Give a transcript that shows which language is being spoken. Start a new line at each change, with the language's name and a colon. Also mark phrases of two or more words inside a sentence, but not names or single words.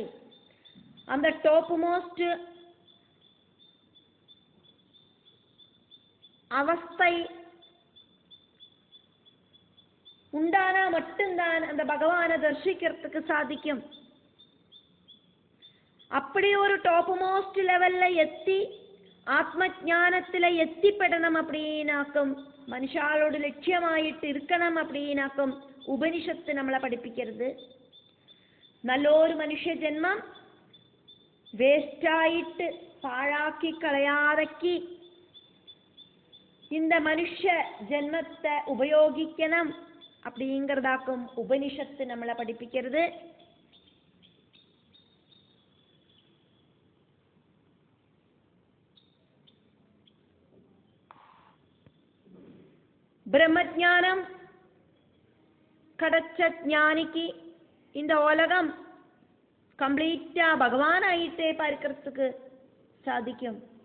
Tamil: அந்த
English: top most
Tamil: அவஸ்தை உண்டானா மட்டும்தான் அந்த பகவானை தரிசிக்கிறதுக்கு சாதிக்கும். அப்படி ஒரு
English: top most level
Tamil: எத்தி ஆத்ம ஞானத்துல எத்திപ്പെടണം அப்படின்னாக்கும், மனுஷாளோட லட்சியமாயிட்டு இருக்கணும் அப்படின்னாக்கும்
Malayalam: ഉപനിഷത്ത് നമ്മളെ പഠിപ്പിക്കരുത്. നല്ലൊരു മനുഷ്യ ജന്മം വേസ്റ്റായിട്ട് പാഴാക്കി കളയാതക്കി
Tamil: இந்த மனுஷ ஜென்மத்தை உபயோகிக்கணும் அப்படிங்கிறதாக்கும் உபனிஷத்து நம்மளை படிப்பிக்கிறது. பிரம்மஞானம் கிடைச்ச ஞானிக்கு இந்த உலகம் கம்ப்ளீட்டா பகவானாயிட்டே பார்க்கிறதுக்கு சாதிக்கும்.